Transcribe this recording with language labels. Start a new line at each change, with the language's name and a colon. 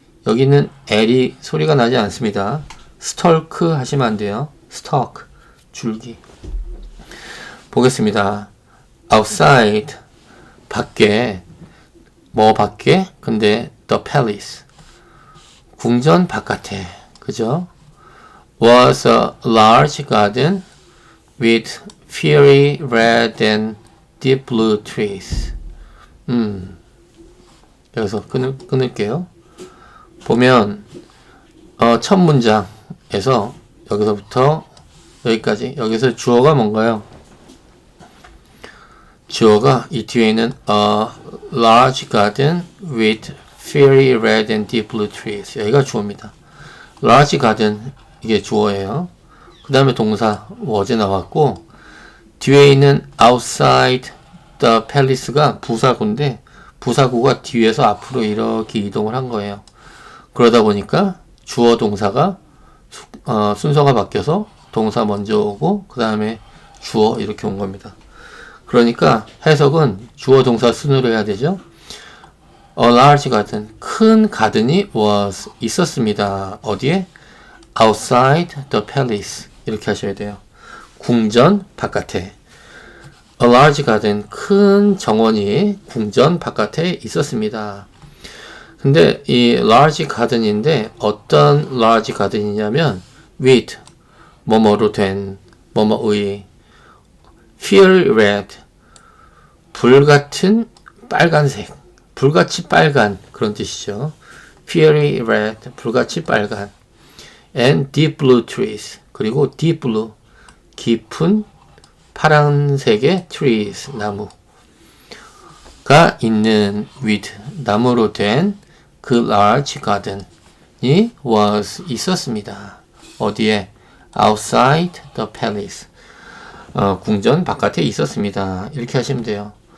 Korean: 여기는 L이 소리가 나지 않습니다. stalk 하시면 안 돼요. stalk, 줄기. 보겠습니다. outside, 밖에. 뭐 밖에? 근데 the palace, 궁전 바깥에. 그죠?
English: was a large garden with fiery red and deep blue trees.
Korean: 여기서 끊을게요. 보면 첫 문장에서 여기서부터 여기까지, 여기서 주어가 뭔가요? 주어가 이 뒤에 있는
English: a large garden with fiery red and deep blue trees.
Korean: 여기가 주어입니다. large garden, 이게 주어예요. 그 다음에 동사 was에 나왔고, 뒤에 있는 outside the palace가 부사구인데, 부사구가 뒤에서 앞으로 이렇게 이동을 한 거예요. 그러다 보니까 주어 동사가 순서가 바뀌어서 동사 먼저 오고 그 다음에 주어 이렇게 온 겁니다. 그러니까 해석은 주어 동사 순으로 해야 되죠.
English: A large garden,
Korean: 큰 가든이
English: was,
Korean: 있었습니다. 어디에?
English: outside the palace,
Korean: 이렇게 하셔야 돼요. 궁전 바깥에.
English: A large garden,
Korean: 큰 정원이 궁전 바깥에 있었습니다. 근데 이 large garden인데 어떤 large garden이냐면 with, 뭐뭐로 된, 뭐뭐의,
English: fiery red,
Korean: 불같은 빨간색, 불같이 빨간, 그런 뜻이죠.
English: fiery red,
Korean: 불같이 빨간.
English: and deep blue trees,
Korean: 그리고
English: deep blue,
Korean: 깊은 파란색의
English: trees,
Korean: 나무가 있는
English: with,
Korean: 나무로 된 그
English: large garden이 was,
Korean: 있었습니다. 어디에?
English: outside the palace,
Korean: 궁전 바깥에 있었습니다. 이렇게 하시면 돼요.